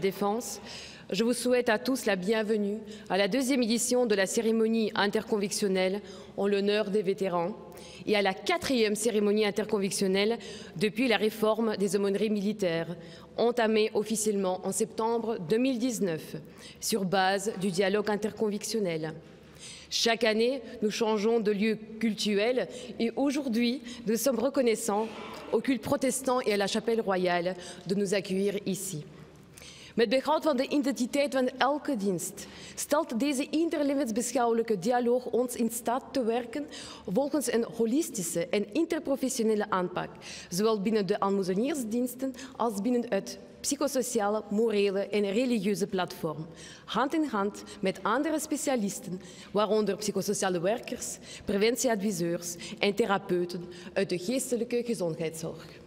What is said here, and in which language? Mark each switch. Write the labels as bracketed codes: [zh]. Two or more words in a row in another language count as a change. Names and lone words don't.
[fr] Défense, je vous souhaite à tous la bienvenue à la deuxième édition de la cérémonie interconvictionnelle en l'honneur des vétérans et à la 4e cérémonie interconvictionnelle depuis la réforme des aumôneries militaires, entamée officiellement en septembre 2019 sur base du dialogue interconvictionnel. Chaque année, nous changeons de lieu cultuel et aujourd'hui, nous sommes reconnaissants au culte protestant et à la chapelle royale de nous accueillir ici. [nl] Met behoud van de identiteit van elke dienst stelt deze interlevensbeschouwelijke dialoog ons in staat te werken volgens een holistische en interprofessionele aanpak, zowel binnen de almoezeniersdiensten als binnen het psychosociale, morele en religieuze platform, hand in hand met andere specialisten, waaronder psychosociale werkers, preventieadviseurs en therapeuten uit de geestelijke gezondheidszorg.